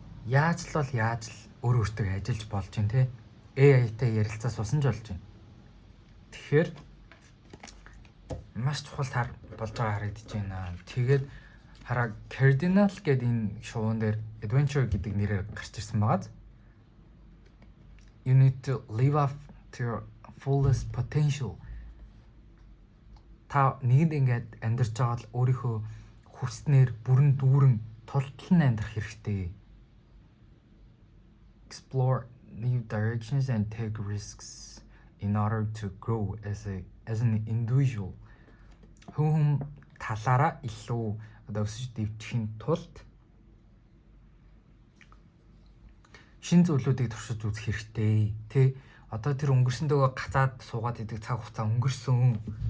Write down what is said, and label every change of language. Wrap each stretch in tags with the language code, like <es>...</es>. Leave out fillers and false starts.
<mn>Яаж л өөртөө ажиллаж болж байна те. AI-тай ярилцаа суусан ч болж байна. Тэгэхээр маш чухал сар болж байгаа харагдаж байна. Тэгээд хараа Cardinal гэдэг энэ шоуун дээр Adventure гэдэг нэрээр гарч ирсэн байгааз.</mn> <en>You need to live up to your fullest potential.</en> <mn>Та нэгэнд ингээд амьдарч байгаа л өөрийнхөө хүснээр бүрэн дүүрэн тултлан амьдрах хэрэгтэй.</mn> <en>Explore new directions and take risks in order to grow as an individual.</en> <mn>Хүн талаараа илүү одоо өсөж дэвжихийн тулд шин зүйлүүдийг туршиж үзэх хэрэгтэй. Тэ одоо тэр өнгөрсөндөө гацаад суугаад идэг цаг хугацаа өнгөрсөн.</mn>